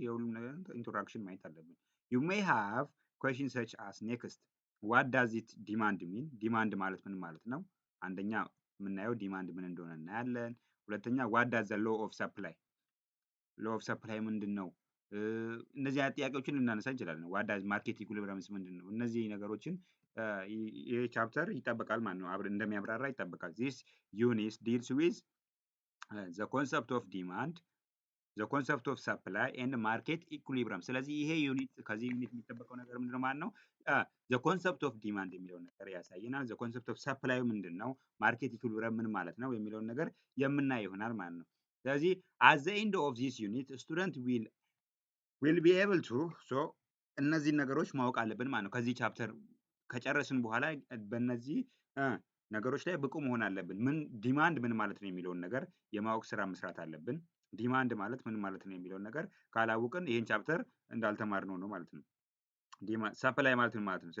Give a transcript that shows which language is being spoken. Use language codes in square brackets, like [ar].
[am] የሁሉም ነገር [en] introduction [am] ማየት አለብን። [en] You may have questions such as next what does it demand mean? [am] ዲማንድ ማለት ምን ማለት ነው? አንደኛ የምናየው ዲማንድ ምን እንደሆነ እናያለን። ሁለተኛ [en] what does the law of supply [am] law of supply ምንድን ነው? እነዚህ አይነት ጥያቄዎችን ልናነሳ እንችላለን። [en] what does market equilibrium [am] ምንድን ነው? እነዚህ ነገሮችን ይሄ ቻፕተር ይጠበቃል ማለት ነው። አብረን እንደሚያብራራ ይጠበቃል። [en] This unit deals with the concept of demand the concept of supply and market equilibrium። [am] ስለዚህ ይሄ ዩኒት ከዚህ ዩኒት የሚጠበቀው ነገር ምንድነው ማለት ነው? [en] the concept of demand [am] የሚለውን ነገር ያሳየናል። [en] the concept of supply [am] ምንድነው? ማርኬት ኢኩሊብሪየም ምን ማለት ነው የሚለውን ነገር የምናይ ይሆናል ማለት ነው። ስለዚህ [en] at the end of this unit student will be able to so [am] እነዚህን ነገሮች ማወቅ አለብን ማለት ነው። ከዚህ ቻፕተር ከጨረስን በኋላ በእነዚህ ነገሮች ላይ ብቁ መሆን አለብን። ምን ዲማንድ ምን ማለት ነው የሚለውን ነገር የማወቅ ስራ መስራት አለብን። ዲማንድ ማለት ምን ማለት ነው የሚለውን ነገር ካላወቅን ይሄን ቻፕተር እንዳልተማርነው ነው ማለት ነው። ሰፕላይ ማለት ምን ማለት ነው?